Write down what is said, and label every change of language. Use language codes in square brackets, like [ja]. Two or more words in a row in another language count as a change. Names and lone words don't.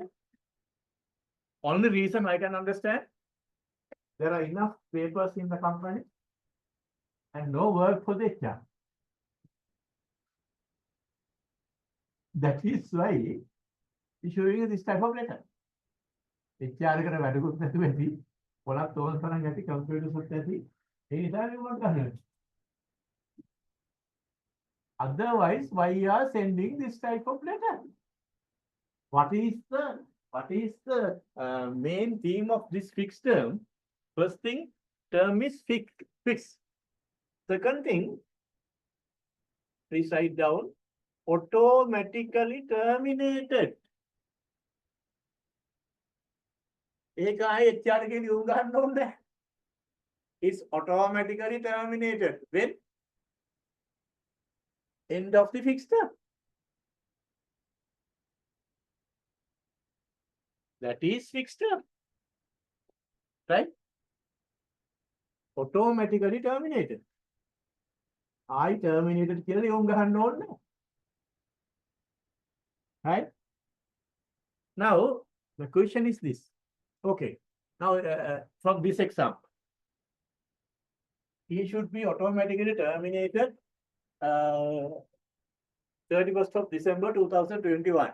[en] Only reason I can understand, there are enough papers in the company and no work for the HR. That is why issuing this type of letter. [si] HR එකට වැඩකුත් නැතුව ඇති පොළක් තෝල් තරම් ඇති කම්පියුටර්ස් ඇති ඒ නිසා රිමෝට් ගන්න. [en] Otherwise, why you are sending this type of letter? What is the main theme of this fixed term? First thing, term is fixed. Second thing, please write down, automatically terminated. [si] ඒක ආයේ HR එකේ ලියුම් ගන්න ඕනේ. [en] Is automatically terminated when end of the fixed term. That is fixed term. Right? Automatically terminated. I terminated [si] කියලා ලියුම් ගන්න ඕනේ. [en] Right? Now, the question is this. Okay. Now, from this example, he should be automatically terminated 31st of December 2021.